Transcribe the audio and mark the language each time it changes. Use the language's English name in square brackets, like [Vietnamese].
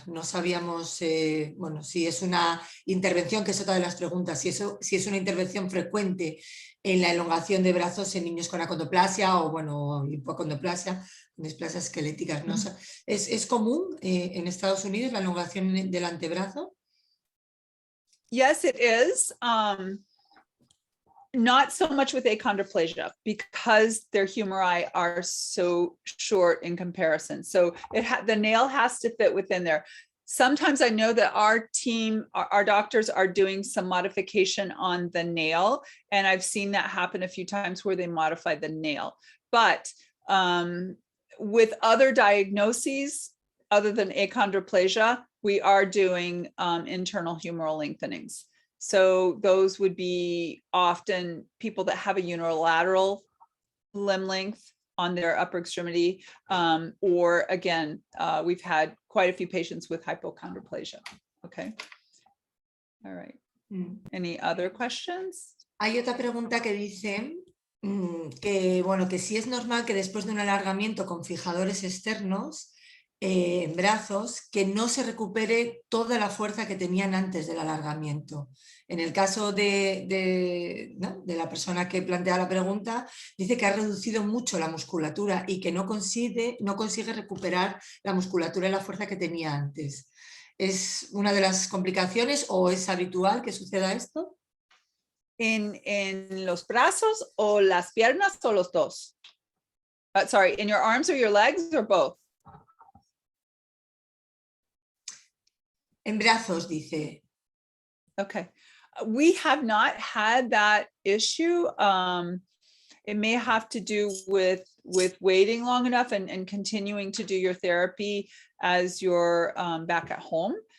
[Spanish] No sabíamos, bueno, si es una intervención, que es otra de las preguntas, si es una intervención frecuente en la elongación de brazos en niños con acondroplasia o, bueno, hipocondroplasia, displasias esqueléticas. ¿No? ¿Es común en Estados Unidos la elongación del antebrazo? [English] Yes, it is. Not so much with achondroplasia because their humeri are so short in comparison. So the nail has to fit within there. Sometimes I know that our team, our doctors are doing some modification on the nail, and I've seen that happen a few times where they modify the nail. But with other diagnoses, other than achondroplasia, we are doing internal humeral lengthenings. So those would be often people that have a unilateral limb length on their upper extremity, or again, we've had quite a few patients with hypochondroplasia. Okay. All right. Any other questions? [Spanish] Hay otra pregunta que dice que, bueno, que si es normal que después de un alargamiento con fijadores externos en brazos, que no se recupere toda la fuerza que tenían antes del alargamiento. En el caso de la persona que plantea la pregunta, dice que ha reducido mucho la musculatura y que no consigue recuperar la musculatura y la fuerza que tenía antes. ¿Es una de las complicaciones o es habitual que suceda esto? ¿En los brazos o las piernas o los dos? [English] Sorry, in your arms or your legs or both? [Spanish] En brazos, dice. [English] Okay. We have not had that issue. It may have to do with waiting long enough and continuing to do your therapy as you're back at home.